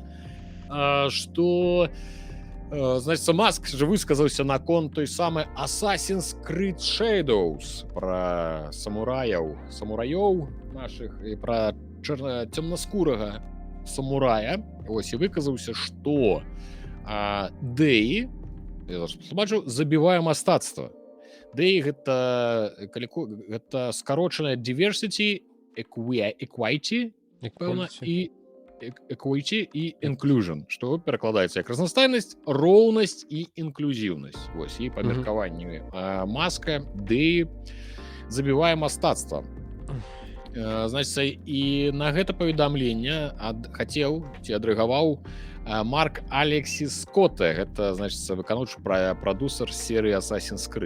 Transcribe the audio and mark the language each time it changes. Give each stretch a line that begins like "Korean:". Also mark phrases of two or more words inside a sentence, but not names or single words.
Belarusian: Што, значыцца, Маск же высказаўся наконт той самай Assassin's Creed Shadows, пра самураёў нашых і пра цёмнаскурага самурая. Вось, і выказаўся, што дэі, я бачу, забівае мастацтва. дэі гэта скарочаная
English: diversity, equity,
Belarusian: пэўна, і equity і inclusion, што перакладаецца як разнастайнасць, роўнасць і інклюзіўнасць. Вось, і па меркаванні Маска дэі забівае мастацтва. Значыцца, і на гэта паведамленне хацеў ці адрэгаваў Марк Алексіс Скотта, гэта, значыцца, выканаўчы прадусер серыі Assassin's Creed.